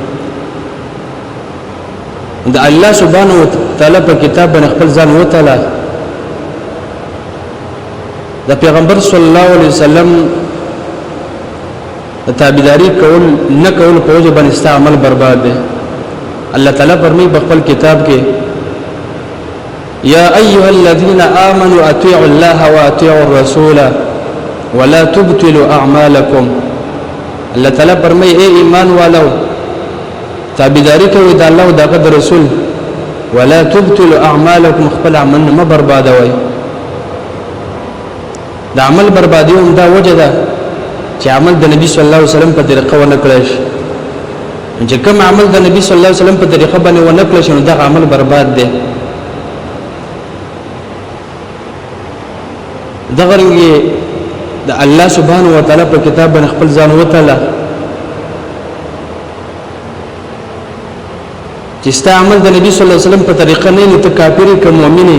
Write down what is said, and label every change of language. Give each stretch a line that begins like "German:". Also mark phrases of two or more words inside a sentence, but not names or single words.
Pashto: د الله سبحانه وتعالی په کتاب باندې خپل ځان وتله، د پیغمبر
Arabic: صلی الله علیه وسلم
Pashto: د تابعداري کول نه کول په وجه باندې ستا عمل برباد دی. الله تعالی فرمایي په خپل کتاب کې
Arabic: یا ایها الذین آمنوا اطیعوا الله واطیعوا الرسول ولا تبطلوا اعمالکم.
Pashto: الله تعالی فرمایي اے ایمان والو تابعداري کوئ د الله او د رسول،
Arabic: ولا تبطلوا اعمالکم،
Pashto: خپل عمل نه بربادوئ. د عمل بربادي هم دا وجه ده چې عمل د نبی
Arabic: صلی الله علیه وسلم
Pashto: په طریقه ونه کړی شي. چې کوم عمل د نبی
Arabic: صلی الله علیه وسلم
Pashto: په طریقه باندې ونه کړی شي نو دا عمل برباد دی. دغه رنګه د الله سبحانه وتعالى په کتاب باندې خپل ځان وتعالى چې ستا عمل د نبی
Arabic: صلی الله علیه وسلم
Pashto: په طریقه نه نو ته کافر که مؤمن یې.